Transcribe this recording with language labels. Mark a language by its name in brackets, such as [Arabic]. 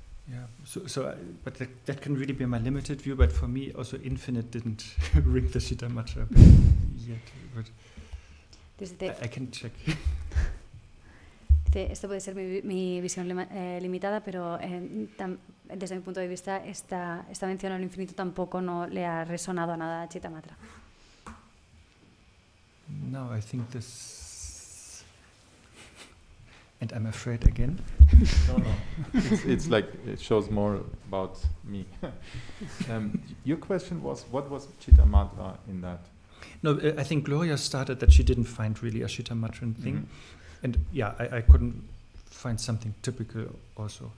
[English] Yeah, but that can really be my limited view, but for me also infinite didn't ring the Shittamatra yet, but I can check. [Spanish] Esto puede ser mi visión limitada, pero desde mi punto de vista esta mención al infinito tampoco no le ha resonado a nada a Shittamatra. [English] No, I think this, and I'm afraid again. No. It's like it shows more about me. Your question was, what was Shittamatra in that? No, I think Gloria started that she didn't find really a Shittamatran thing, and yeah, I couldn't find something typical also.